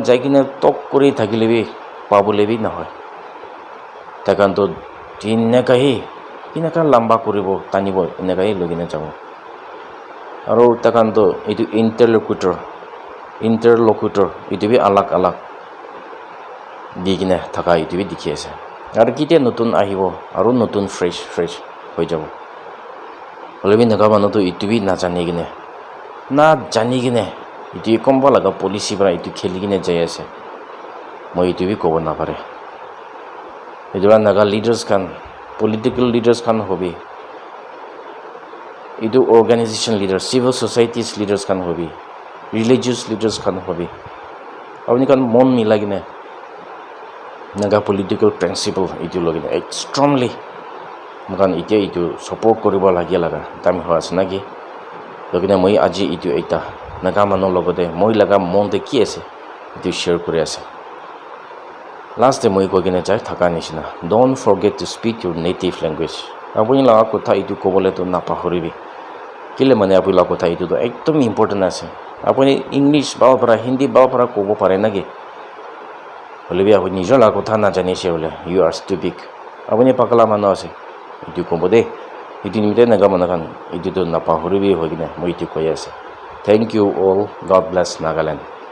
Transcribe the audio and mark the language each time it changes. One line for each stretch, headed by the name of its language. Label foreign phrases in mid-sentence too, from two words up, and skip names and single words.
Naga Pidgin: jaigine talk kori thakilebi pabulebi na hoy takan to tinne kahi kinaka lamba koribo tanibo enekai logine jabo aro takan to itu interlocutor itu bi alag digine thaka itu bi dikhi ase ar kite notun ahibo aro notun fresh hoi jabo holebi naga manu to itu bi na jani gine itu komba laga policy bra itu kheli gine jai ase moi itu bi kobo na pare itu naga leaders kan
English: political leaders
Naga Pidgin: kan hobi itu
English: organization leaders civil societies leaders
Naga Pidgin: kan hobi
English: religious leaders
Naga Pidgin: kan hobi apni kan mon milagine naga
English: political principle
Naga Pidgin: itu logine extremely mokan itia itu support koribo lagia laga time hoas nagi logine moi aji itu ekta naga manu logote moi laga monte ki ase itu share kori ase last time moi kogine jai thaka nishina
English: don't forget to speak your native language
Naga Pidgin: apuni laga kotha itu kobole to na pahoribi kile mane apuni laga kotha itu to ekdom important ase apuni English ba para Hindi ba para kobo pare nagi holebi apuni nijor laga kotha na jani se hole
English: you are stupid
Naga Pidgin: apuni pakala manu ase itu kobode itu nimite naga manakan itu to na pahoribi hogine moi itu koyase
English: thank you all god bless
Naga Pidgin: Nagaland